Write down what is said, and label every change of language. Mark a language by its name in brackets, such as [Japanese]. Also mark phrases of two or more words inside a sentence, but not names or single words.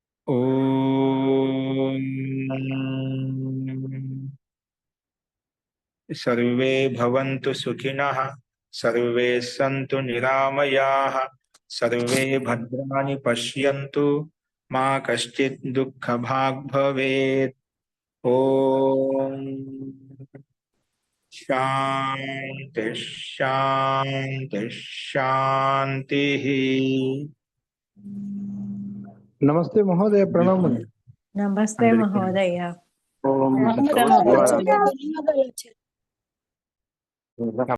[Sanskrit] ఓం సర్వే భవంతు సుఖినః, సర్వే సంతు నిరామయాః, సర్వే భద్రాణి పశ్యంతు, మా కశ్చిత్ దుఃఖభాగ్ భవేత్. ఓం శాంతి శాంతి శాంతి. [Hindi] नमस्ते महोदय, प्रणव मुनि। नमस्ते महोदय। ओम नमस्ते [Sanskrit] नमः शिवाय। [Hindi] महोदय।